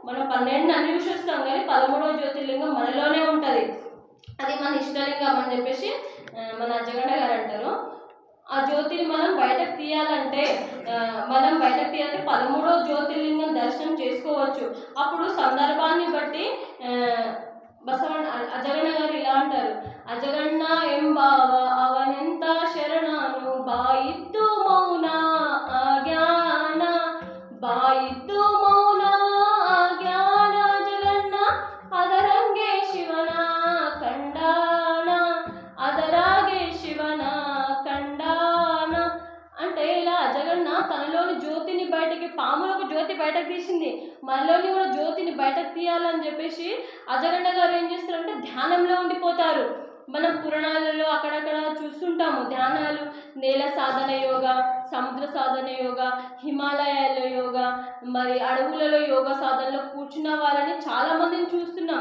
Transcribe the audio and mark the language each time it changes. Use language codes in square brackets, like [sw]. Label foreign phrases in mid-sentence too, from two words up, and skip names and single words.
[te] మనం 12 అన్ని చూసి వస్తాం కానీ 13వ జ్యోతిర్లింగం మనలోనే ఉంటుంది, అది మన ఇష్టలింగం అని చెప్పేసి మన అజ్జగండ గారు అంటారు. ఆ జ్యోతిని మనం బయటకు తీయాలంటే 13వ జ్యోతిర్లింగం దర్శనం చేసుకోవచ్చు. అప్పుడు సందర్భాన్ని బట్టి బసవಣ್ಣ అజగಣ್ಣ గారు ఇలా అంటారు, [kn] అజగಣ್ಣ ಎಂಬಾವ ಅವನೆಂತ ಶರಣನು ಬಾಯಿತ್ತು ಮೌನ ಅಜ್ಞಾನ, ಬಾಯಿತ್ತು ಮೌನ ಅಜ್ಞಾನ ಅಜಗಣ್ಣ ಅದರಂಗೆ ಶಿವನ ಕಂಡಾನ, ಅದರಾಗೆ ಶಿವನ కండాన. [te] అంటే ఇలా అజగಣ್ణ తనలోని జ్యోతిని బయటకి, పాములకు జ్యోతి బయటకు తీసింది, మనలోని కూడా జ్యోతిని బయటకు తీయాలని చెప్పేసి అజగಣ್ణ గారు ఏం చేస్తారంటే ధ్యానంలో ఉండిపోతారు. మనం పురాణాలలో అక్కడక్కడ చూస్తుంటాము ధ్యానాలు, నేల సాధన యోగా, సముద్ర సాధన యోగా, హిమాలయాల్లో యోగా, మరి అడవులలో యోగా సాధనలో కూర్చున్న వాళ్ళని చాలామందిని చూస్తున్నాం.